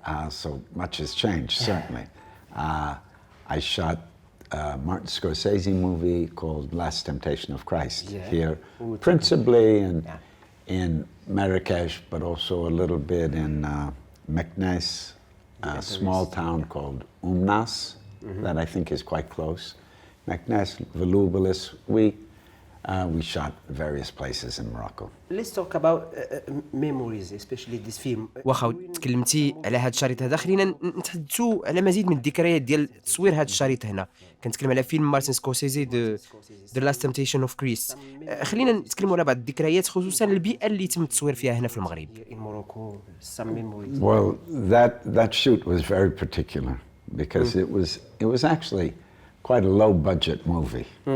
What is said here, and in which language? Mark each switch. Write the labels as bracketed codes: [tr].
[en] So much has changed, certainly. I shot a Martin Scorsese movie called Last Temptation of Christ here, principally in Marrakesh, but also a little bit in Meknes, a small town called Umnas, that I think is quite close. Meknes, Volubilis. We shot various places in Morocco. Let's talk about memories, especially this film. [ar] واخا تكلمتي على هذا الشريط هذا، خلينا نتحدثوا على مزيد من الذكريات ديال تصوير هذا الشريط هنا. كنتكلم على فيلم مارتن سكورسيزي The Last Temptation of Christ. خلينا نتكلموا على بعض الذكريات، خصوصا البيئة اللي تم التصوير فيها هنا في المغرب. [en] In Morocco, some memories. Well, that shoot was very particular because it was actually quite a low budget movie.